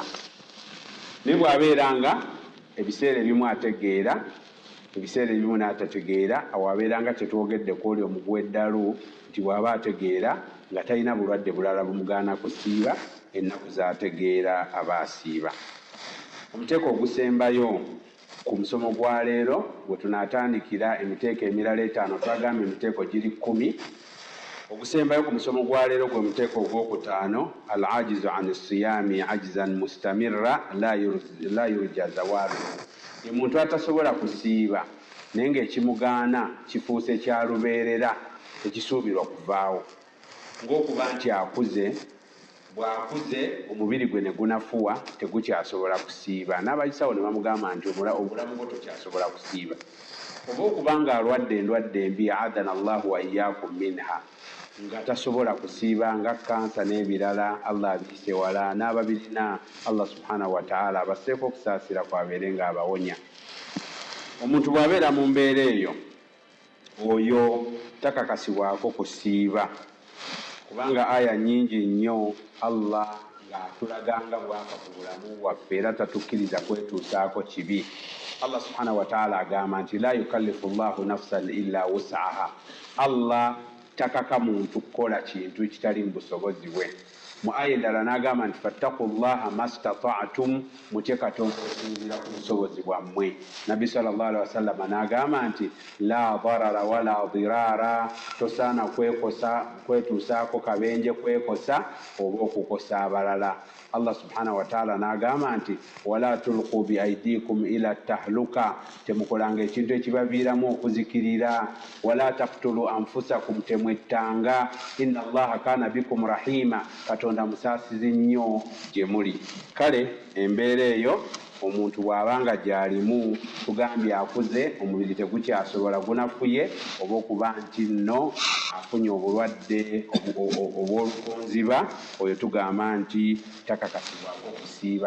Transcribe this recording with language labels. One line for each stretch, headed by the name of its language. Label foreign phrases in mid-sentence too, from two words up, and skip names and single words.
Ganda: Naye bw'abeera nga ebiseera ebimu ategeera, ebiseera ebimu n'atategeera, awo abeera nga kyetwogedde ku oli omuguweddalu nti bw'aba ategeera nga talina bulwadde bulala bumugaana kusiiba, ennaku z'ategeera aba asiiba. Omuteeko ogusembayo ku musomo gwa leero gwe tunaatandikira emiteeko emirala 5, twagamba emiteeko giri 10. Ogusembayo ku musomo gwa leero gwe muteeko ogwokutaano,
Arabic: العاجز عن الصيام عجزا مستمرا لا يرجى زواله.
Ganda: Ye muntu atasobola kusiiba naye ng'ekimugaana kifuuse kya lubeerera tekisuubirwa kuvaawo, ng'okuba nti akuze. Bw'akuze omubiri gwe ne gunafuwa tegukyasobola kusiiba, n'abayisawo ne bamugamba nti obulamu bwo tokyasobola kusiiba. Oba okuba ng'alwadde endwadde embi,
Arabic: أعاذنا الله وإياكم منها,
Ganda: nga tasobola kusiiba nga kansa n'ebirala, Allah abiyise wala, n'ababirina
Arabic: الله سبحانه وتعالى
Ganda: abasseeko okusaasira kwabeere ng'abawonya. omuntu bw'abeera mu mbeera eyo oyo takakasibwako kusiiba kubanga aya nyingi nnyo Allah ng'atulaganga bw'afa ku bulamu waffe era tatukkiriza kwetuusaako kibi.
Arabic: الله سبحانه وتعالى
Ganda: agamba nti
Arabic: لا يكلف الله نفسا إلا وسعها.
Ganda: Allah takaka muntu kukola kintu kitali mu busobozi bwe. Mu aya endala n'agamba nti
Arabic: فاتقوا الله ما استطعتم,
Ganda: mutye Katonda okusinziira ku busobozi bwammwe. Nabbi
Arabic: صلى الله عليه وسلم
Ganda: n'agamba nti
Arabic: لا ضرر ولا ضرار,
Ganda: tosaana kwetuusaako kabenje kwekosa oba okukosa abalala.
Arabic: الله سبحانه وتعالى
Ganda: n'agamba nti
Arabic: ولا تلقوا بأيديكم إلى التهلكة,
Ganda: temukolanga ekintu ekibaviiramu okuzikirira.
Arabic: ولا تقتلوا أنفسكم, temwettanga. إن الله كان بكم رحيما,
Ganda: Katonda musaasizi nnyo gye muli. Kale embeera eyo omuntu bw'abanga gy'alimu tugambye akuze, omubiri tegukyasobola, gunafuye, oba okuba nti nno afunye obulwadde obw'olukonziba, oyo tugamba nti takakasibwako okusiiba.